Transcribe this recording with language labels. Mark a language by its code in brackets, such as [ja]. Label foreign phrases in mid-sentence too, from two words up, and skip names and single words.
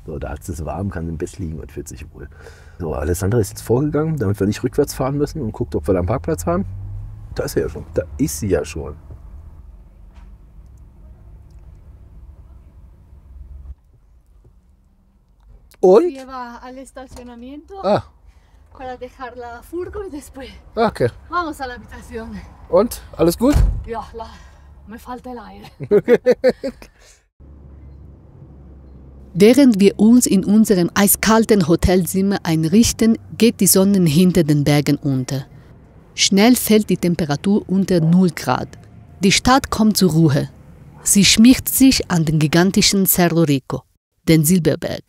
[de] So, da ist es warm, kann im Bett liegen und fühlt sich wohl. So, Alessandra ist jetzt vorgegangen, damit wir nicht rückwärts fahren müssen und guckt, ob wir da am Parkplatz haben. Da ist sie ja schon. Da ist sie ja schon. Und? [es] Lleva al estacionamiento Ah, para dejar la furgo y después okay. vamos a la habitación. [de] Und? Alles gut? Ja, [es] me falta el aire. [de] Während wir uns in unserem eiskalten Hotelzimmer einrichten, geht die Sonne hinter den Bergen unter. Schnell fällt die Temperatur unter 0 Grad. Die Stadt kommt zur Ruhe. Sie schmiegt sich an den gigantischen Cerro Rico, den Silberberg.